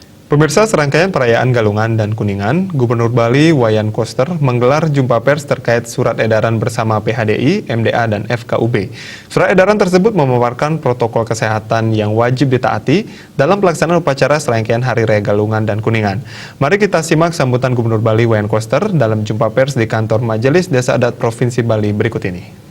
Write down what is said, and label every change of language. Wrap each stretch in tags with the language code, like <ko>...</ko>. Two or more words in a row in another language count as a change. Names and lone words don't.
<id>Pemirsa, serangkaian perayaan Galungan dan Kuningan, Gubernur Bali Wayan Koster menggelar jumpa pers terkait surat edaran bersama PHDI, MDA, dan FKUB. Surat edaran tersebut memaparkan protokol kesehatan yang wajib ditaati dalam pelaksanaan upacara serangkaian Hari Raya Galungan dan Kuningan. Mari kita simak sambutan Gubernur Bali Wayan Koster dalam jumpa pers di kantor Majelis Desa Adat Provinsi Bali berikut ini.</id>